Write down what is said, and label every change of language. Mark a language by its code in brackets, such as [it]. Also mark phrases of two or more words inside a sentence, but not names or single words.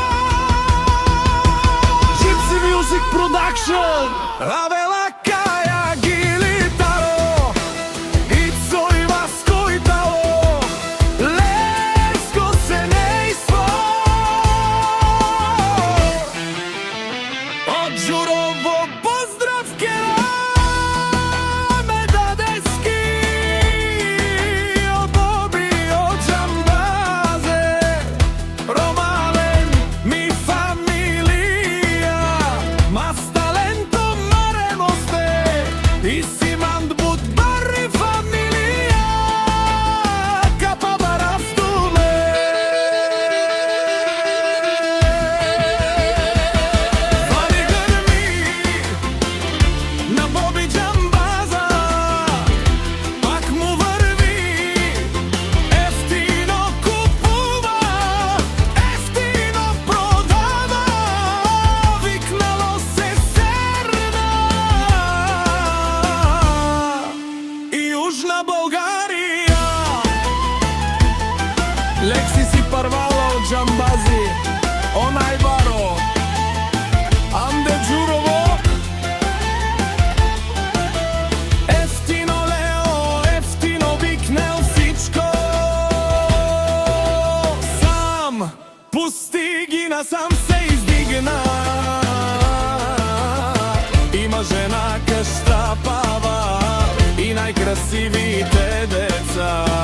[en] Gypsy Music Production, [rom] Авела Каја Гилитаро, Ицо и Васко Итало, Левско семејство. Од Џурово поздрав ке ме дадески, од Боби, од Џамбазе, Ромален ми фамилија, Масталенто Маремосте и Симанд Будбари фамилија, Капа Барастуле. [mk] Вади грми на Боби Џамбаза, пак му врви, ефтино купува, ефтино продава, викнало се Серна и Јужна Българија. [rom] Лекси си парвала од Џамбази, онај баро, Анде Џурово, ефтино Лео, ефтино викнел Фичко. [mk] Сам пустигина, сам се издигна, има жена кај пава и најкрасивите деца.